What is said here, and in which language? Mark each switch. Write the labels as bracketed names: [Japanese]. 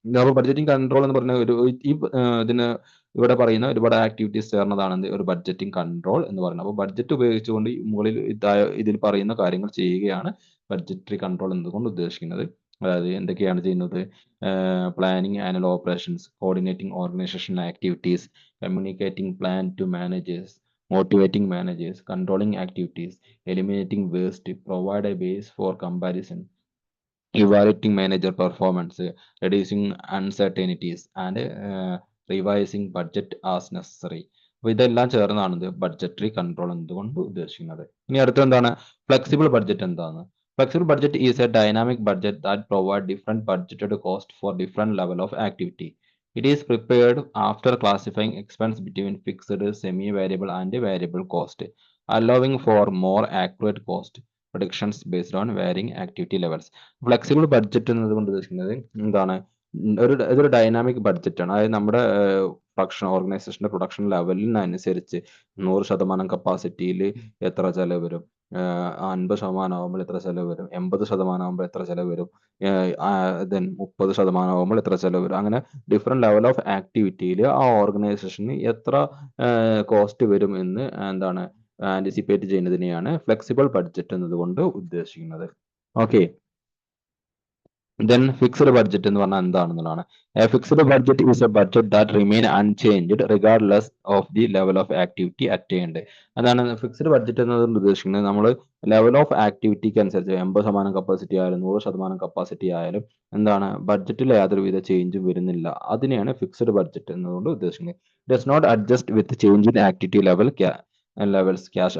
[Malayalam] അപ്പോൾ budgeting control എന്ന് പറഞ്ഞ ഇതിന് ഇവിടെ പറയുന്ന ഒരുപാട് ആക്ടിവിറ്റീസ് ചേർന്നതാണ് ഒരു ബഡ്ജറ്റിംഗ് കൺട്രോൾ എന്ന് പറയുന്നത്. അപ്പോൾ ബഡ്ജറ്റ് ഉപയോഗിച്ചുകൊണ്ട് മുകളിൽ ഇതിൽ പറയുന്ന കാര്യങ്ങൾ ചെയ്യുകയാണ് ബഡ്ജറ്ററി കൺട്രോൾ എന്നതുകൊണ്ട് ഉദ്ദേശിക്കുന്നത്. അതായത് എന്തൊക്കെയാണ് ചെയ്യുന്നത്? [English] Planning annual operations, coordinating organization activities, communicating plan to managers, motivating managers, controlling activities, eliminating waste, provide a base for comparison, evaluating manager performance, reducing uncertainties, and revising budget as necessary. [Malayalam] അപ്പോൾ ഇതെല്ലാം ചേർന്നാണ് ഇത് budgetary control എന്തുകൊണ്ട് ഉദ്ദേശിക്കുന്നത്. ഇനി അടുത്ത എന്താണ് flexible budget എന്താണ്? [English] Flexible budget is a dynamic budget that provides different budgeted cost for different level of activity. It is prepared after classifying expense between fixed, semi-variable, and variable cost, allowing for more accurate cost predictions based on varying activity levels. [Malayalam] Flexible budget എന്നതുകൊണ്ട് ഉദ്ദേശിക്കുന്നത് എന്താണ്? ഇതൊരു dynamic budget ആണ്. അതായത് നമ്മുടെ production ഓർഗനൈസേഷന്റെ production ലെവലിനനുസരിച്ച് 100% കപ്പാസിറ്റിയിൽ എത്ര ചെലവ് വരും, 50% ആകുമ്പോൾ എത്ര ചെലവ് വരും, 80% ആകുമ്പോൾ എത്ര ചെലവ് വരും, ദെൻ 30% ആകുമ്പോൾ എത്ര ചെലവ് വരും, അങ്ങനെ ഡിഫറെന്റ് ലെവൽ ഓഫ് ആക്ടിവിറ്റിയിൽ ആ ഓർഗനൈസേഷന് എത്ര കോസ്റ്റ് വരും എന്ന് എന്താണ് ആന്റിസിപ്പേറ്റ് ചെയ്യുന്നതിനെയാണ് ഫ്ലെക്സിബിൾ ബഡ്ജറ്റ് എന്നതുകൊണ്ട് ഉദ്ദേശിക്കുന്നത്. ഓക്കെ, then fixed budget എന്ന് പറഞ്ഞാൽ എന്താണെന്നുള്ളതാണ്. [English] A fixed budget is a budget that remain unchanged regardless of the level of activity attained. [Malayalam] അതാണ് ഫിക്സ്ഡ് ബഡ്ജറ്റ് എന്നതുകൊണ്ട് ഉദ്ദേശിക്കുന്നത്. നമ്മൾ ലെവൽ ഓഫ് ആക്ടിവിറ്റിക്ക് അനുസരിച്ച് 80% കപ്പാസിറ്റി ആയാലും 100% കപ്പാസിറ്റി ആയാലും എന്താണ് ബഡ്ജറ്റിൽ യാതൊരുവിധ ചേഞ്ചും വരുന്നില്ല. അതിനെയാണ് ഫിക്സ്ഡ് ബഡ്ജറ്റ് എന്നതുകൊണ്ട് ഉദ്ദേശിക്കുന്നത്. [English] Does not adjust with change in activity levels cash.